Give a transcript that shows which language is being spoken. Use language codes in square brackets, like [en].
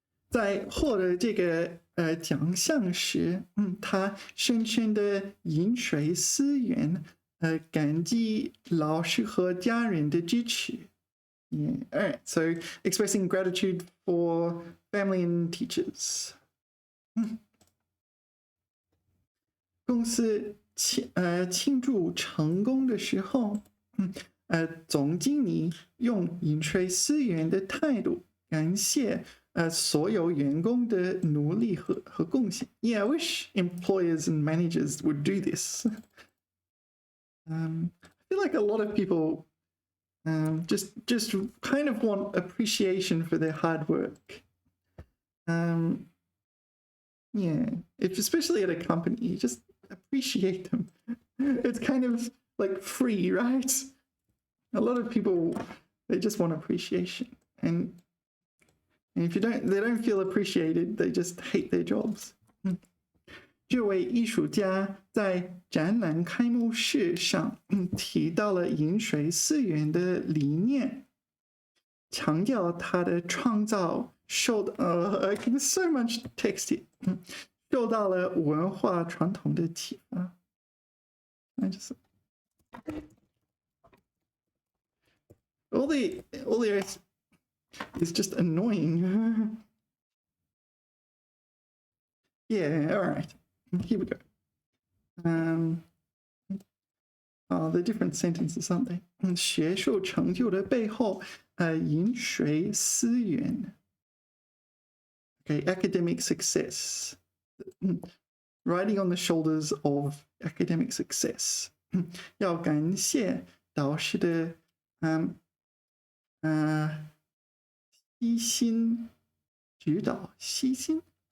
[zh] 在获得这个奖项时，他深深的饮水思源，感激老师和家人的支持。 [en] Yeah, all right. So expressing gratitude for family and teachers. [zh] 公司庆祝成功的时候，总经理用饮水思源的态度感谢所有员工的努力和贡献。 [en] Yeah, I wish employers and managers would do this. I feel like a lot of people just kind of want appreciation for their hard work. Yeah, especially at a company, you just appreciate them. It's kind of like free, right? A lot of people, they just want appreciation, and if they don't feel appreciated, they just hate their jobs. [zh] 这位艺术家在展览开幕式上提到了饮水思源的理念，强调他的创造 [en] there's so much text here. [zh] 受到了文化传统的启发。 [en] all the rest is just annoying. Yeah, all right. Here we go. The different sentences, aren't they? [zh] 学术成就的背后，饮水思源。 [en] Okay, academic success. Riding on the shoulders of academic success. [zh] 要感谢导师的悉心指导，悉心。